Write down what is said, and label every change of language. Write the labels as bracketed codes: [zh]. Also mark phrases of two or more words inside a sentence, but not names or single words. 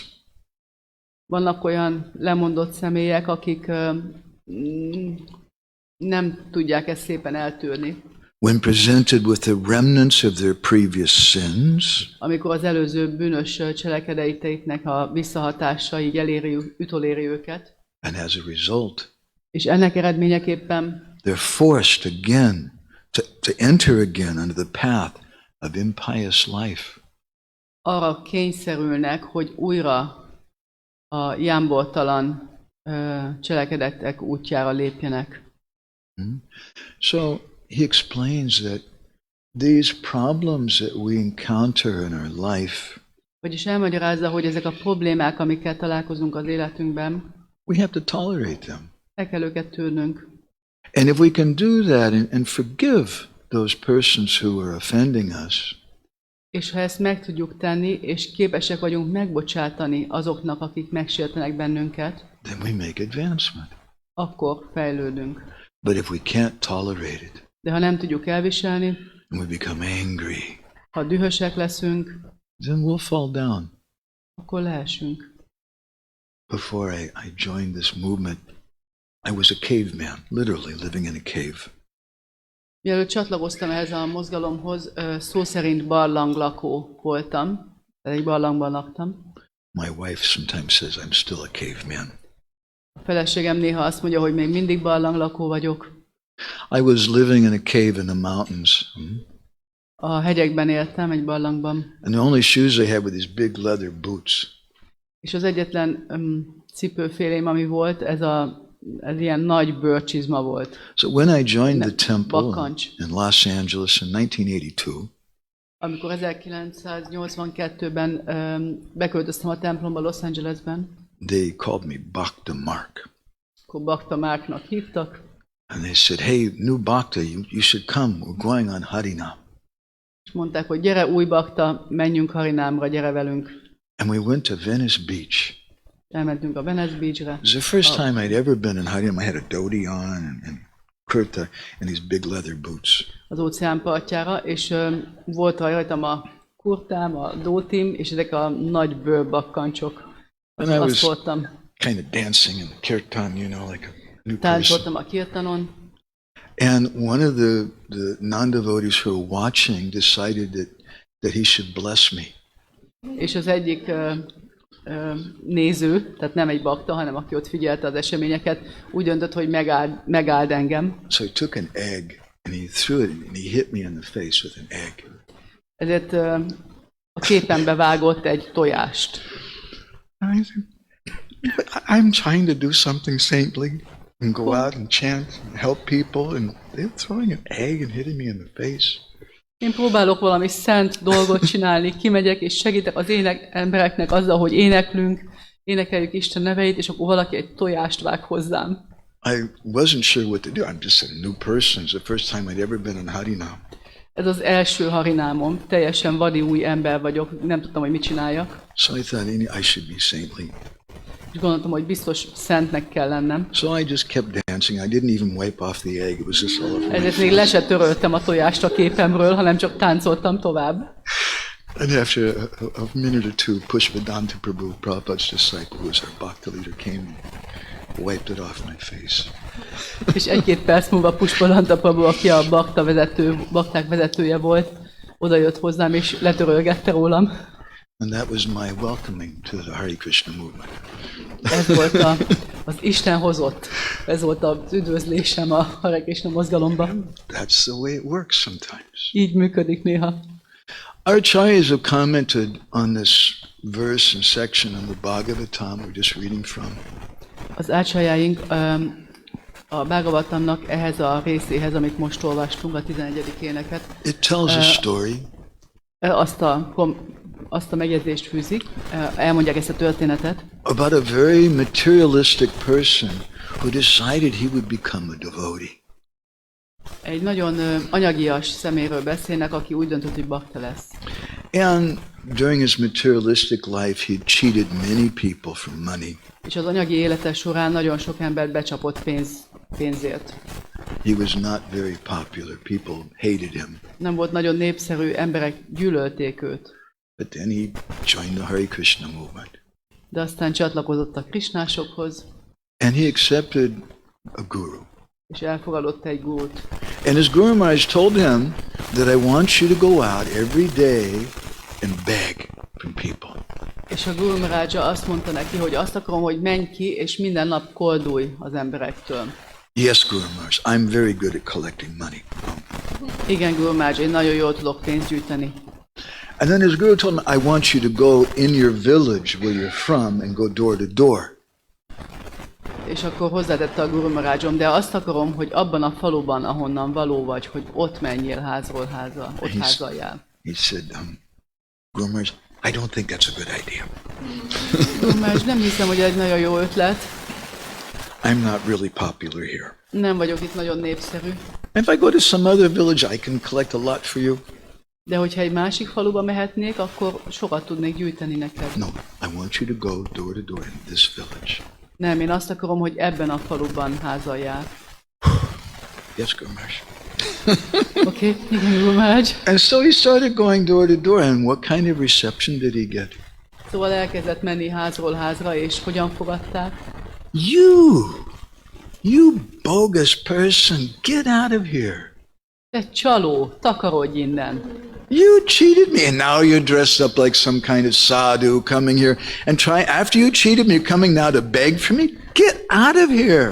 [hu] Vannak olyan lemondott személyek, akik nem tudják ezt szépen eltűrni. [en] When presented with the remnants of their previous sins, [hu] Amikor az előző bűnös cselekedeteiknek a visszahatásai ütoléri őket, [en] and as a result, [hu] és ennek eredményeképpen [en] they're forced again to enter again under the path of impious life. [hu] arra kényszerülnek, hogy újra a jámbortalan cselekedetek útjára lépjenek. [en] So he explains that these problems that we encounter in our life, [hu] Vagyis elmagyarázza, hogy ezek a problémák, amikkel találkozunk az életünkben, [en] we have to tolerate them. [hu] el kell őket tűrnünk. [en] And if we can do that and forgive those persons who are offending us, [hu] És ha ezt meg tudjuk tenni, és képesek vagyunk megbocsátani azoknak, akik megsértenek bennünket, [en] then we make advancement. [hu] akkor fejlődünk. [en] But if we can't tolerate it, [hu] De ha nem tudjuk elviselni, [en] and we become angry, [hu] ha dühösek leszünk, [en] then we'll fall down. [hu] akkor leesünk. [en] Before I joined this movement, I was a caveman, literally living in a cave. [hu] Mielőtt csatlakoztam ehhez a mozgalomhoz, szó szerint barlanglakó voltam, egy barlangban laktam. [en] My wife sometimes says I'm still a caveman. [hu] A feleségem néha azt mondja, hogy még mindig barlanglakó vagyok. [en] I was living in a cave in the mountains. [hu] A hegyekben éltem, egy barlangban. [en] And the only shoes I had were these big leather boots. [hu] És az egyetlen cipőfélém, ami volt, ez ilyen nagy bőrcsizma volt. [en] So when I joined the temple [hu] Bakkancs. [en] in Los Angeles in 1982, [hu] Amikor 1982-ben beköltöztem a templomba Los Angelesben, [en] they called me Bhakta Mark. [hu] akkor Bhakta Márknak hívtak, [en] And they said, hey, new Bhakta, you should come. We're going on Harinam. [hu] és mondták, hogy gyere új Bhakta, menjünk Harinámra, gyere velünk. [en] And we went to Venice Beach. [hu] Elmentünk a Venice Beachre. [en] It was the first time I'd ever been in Harinam. I had a dhoti on and kurta and these big leather boots. [hu] Az óceán partjára, és volt rajtam a kurtám, a dótim, és ezek a nagy bőrbakkancsok. [en] And I was [hu] Azt voltam. [en] kind of dancing in the kirtan, you know, like a new person. [hu] Táncoltam a kirtanon, [en] And one of the non-devotees who were watching decided that he should bless me. [hu] és az egyik néző, tehát nem egy bakta, hanem aki ott figyelte az eseményeket, úgy döntött, hogy megáld engem. [en] So he took an egg and he threw it and he hit me in the face with an egg. [hu] Ezért a képembe vágott egy tojást. [en] And I said, "But I'm trying to do something saintly and go out and chant and help people, and they're throwing an egg and hitting me in the face." [hu] Én próbálok valami szent dolgot csinálni, kimegyek és segítek az embereknek azzal, hogy énekeljük Isten neveit, és akkor valaki egy tojást vág hozzám. [en] I wasn't sure what to do. I'm just a new person. It's the first time I'd ever been in Harinam. [hu] Ez az első harinámom, teljesen vadi új ember vagyok, nem tudtam, hogy mit csináljak. [en] So I thought I should be saintly. [hu] És gondoltam, hogy biztos szentnek kell lennem. [en] So I just kept dancing. I didn't even wipe off the egg. It was just all over my [hu] Ezért még le se töröltem a tojást a képemről, hanem csak táncoltam tovább. [en] And after a minute or two, Pushpadanta Prabhu, Prabhupada's disciple, who was our Bhakta leader, came and wiped it off my face. [hu] És egy-két perc múlva Pushpadanta Prabhu, aki a bakták vezetője volt, odajött hozzám és letörölgette rólam. [en] And that was my welcoming to the Hare Krishna movement. [hu] Ez volt az Isten hozott. Ez volt az üdvözlésem a Hare Krishna mozgalomban. [en] That's the way it works sometimes. [hu] Így működik néha. [en] Our acharyas have commented on this verse and section in the Bhagavatam we're just reading from. [hu] Az ácsajáink a Bhagavatamnak ehhez a részéhez, amit most olvastunk, a 11. éneket. [en] It tells a story [hu] Azt a azt a megjegyzést fűzik, elmondják ezt a történetet, [en] about a very materialistic person who decided he would become a devotee. [hu] egy nagyon anyagias szeméről beszélnek, aki úgy döntött, hogy bakta lesz. [en] And during his materialistic life, he cheated many people for money. [hu] És az anyagi élete során nagyon sok embert becsapott pénzért. [en] He was not very popular. People hated him. [hu] Nem volt nagyon népszerű, emberek gyűlölték őt. [en] But then he joined the Hare Krishna movement. [hu] De aztán csatlakozott a krisnásokhoz, [en] And he accepted a guru. [hu] és elfogadott egy gurút. [en] And his Guru Maharaj told him that I want you to go out every day and beg from people. [hu] És a Guru Maharaj azt mondta neki, hogy azt akarom, hogy menj ki, és minden nap koldulj az emberektől. [en] Yes, Guru Maharaj, I'm very good at collecting money. [hu] Igen, Guru Maharaj, én nagyon jól tudok pénzt gyűjteni. [en] And then his guru told him, I want you to go in your village where you're from and go door to door. [hu] És akkor hozzátette a Guru Maharajom, de azt akarom, hogy abban a faluban, ahonnan való vagy, hogy ott menjél házról házra, ott házaljál. [en] He said, Guru Maharaj, I don't think that's a good idea. [hu] Guru Maharaj, nem hiszem, hogy egy nagyon jó ötlet. [en] I'm not really popular here. [hu] Nem vagyok itt nagyon népszerű. [en] If I go to some other village, I can collect a lot for you. [hu] De hogyha egy másik faluba mehetnék, akkor sokat tudnék gyűjteni neked. [en] No, I want you to go door to door in this village. [hu] Nem, én azt akarom, hogy ebben a faluban házaljál. [en] Yes, Guru Maharaj. [hu] Oké, igen, Guru Maharaj. [en] And so he started going door to door, and what kind of reception did he get? [hu] Szóval elkezdett menni házról házra, és hogyan fogadták? [en] You bogus person, get out of here. [hu] Te csaló, takarodj innen. [en] You cheated me, and now you're dressed up like some kind of sadhu coming here and after you cheated me, you're coming now to beg for me? Get out of here.